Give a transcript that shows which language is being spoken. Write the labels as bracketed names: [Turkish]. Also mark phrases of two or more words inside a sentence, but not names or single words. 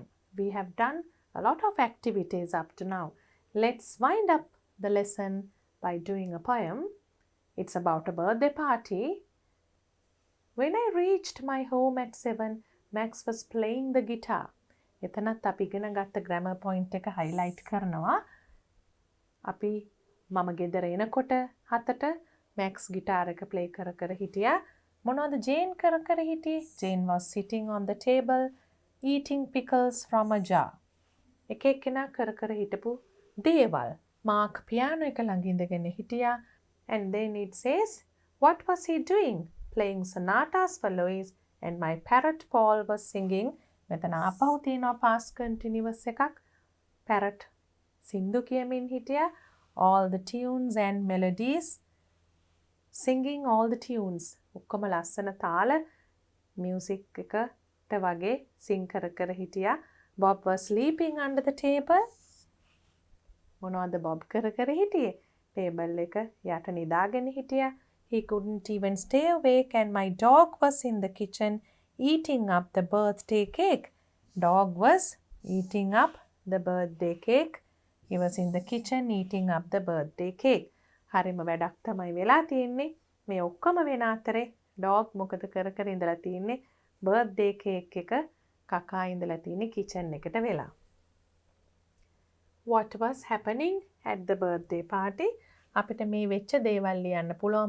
[English] We have done a lot of activities up to now. Let's wind up the lesson by doing a poem. It's about a birthday party. When I reached my home at 7, Max was playing the guitar. [Sinhala] එතනත් අපි ඉගෙන ගත්ත [English] grammar point [Sinhala] එක highlight කරනවා. අපි මම ගෙදර එනකොට 7ට Max guitar එක play කර කර හිටියා. මොනවද ජේන් කර කර හිටියේ? [English] Jane was sitting on the table eating pickles from a jar. [Sinhala] එක එක්කෙනා කර කර හිටපු දේවල්. මාක් පියානෝ එක ළඟ ඉඳගෙන හිටියා. [English] And then it says, what was he doing? Playing sonatas for Louise and my parrot Paul was singing. [Sinhala] මෙතන ආපහු තියෙනවා [English] past continuous [Sinhala] එකක්. parrot සින්දු කියමින් හිටියා. [English] all the tunes and melodies. Singing all the tunes. [Sinhala] ඔක්කොම ලස්සන තාල music එකට වගේ sing කර කර හිටියා. [English] Bob was sleeping under the table. [Sinhala] මොනවද Bob කර කර හිටියේ? table එක යට නිදාගෙන හිටියා. [English] He couldn't even stay awake and my dog was in the kitchen eating up the birthday cake. Dog was eating up the birthday cake. He was in the kitchen eating up the birthday cake. [Sinhala] හරිම වැඩක් තමයි වෙලා තියෙන්නේ. මේ ඔක්කොම වෙන අතරේ dog මොකද කර කර ඉඳලා තියෙන්නේ? [English] birthday cake [Sinhala] එක කකා ඉඳලා තියෙන්නේ kitchen එකට වෙලා. [English] What was happening at the birthday party? [Sinhala] අපිට මේ වෙච්ච දේවල් ලියන්න පුළුවන්.